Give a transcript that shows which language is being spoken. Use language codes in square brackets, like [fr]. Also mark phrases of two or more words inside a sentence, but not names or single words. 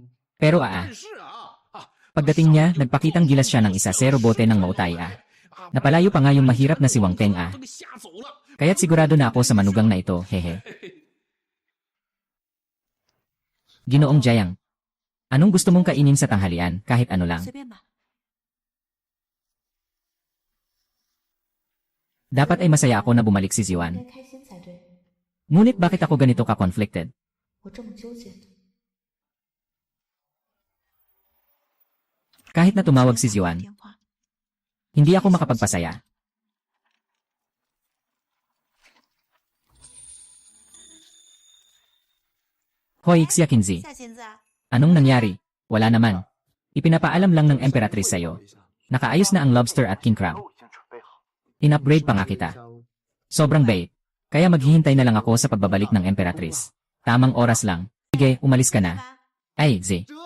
[tl] Pero Pagdating niya, nagpakitang gilas siya ng isa zero bote ng mautay Napalayo pa nga yung mahirap na si Wang Peng Kaya't sigurado na ako sa manugang na ito, hehe. Ginoong Jiang. Anong gusto mong kainin sa tanghalian, kahit ano lang? [zh] 随便吧。 [tl] Dapat ay masaya ako na bumalik si [zh] 应 [tl] Ziwan. [zh] 该开心才对。 [tl] Ngunit bakit ako ganito ka-conflicted? [zh] 我这么纠结的。 [tl] Kahit na tumawag si Ziwan, [zh] 电话。 [tl] hindi ako makapagpasaya. Hoy, Xia Kinzi. [zh] 夏现在 [tl] Anong nangyari? Wala naman. Ipinapaalam lang ng Emperatrice sa'yo. Nakaayos na ang lobster at king crab. In-upgrade pa nga kita. Sobrang bait. Kaya maghihintay na lang ako sa pagbabalik ng Emperatrice. Tamang oras lang. Sige, umalis ka na. Ay, Z.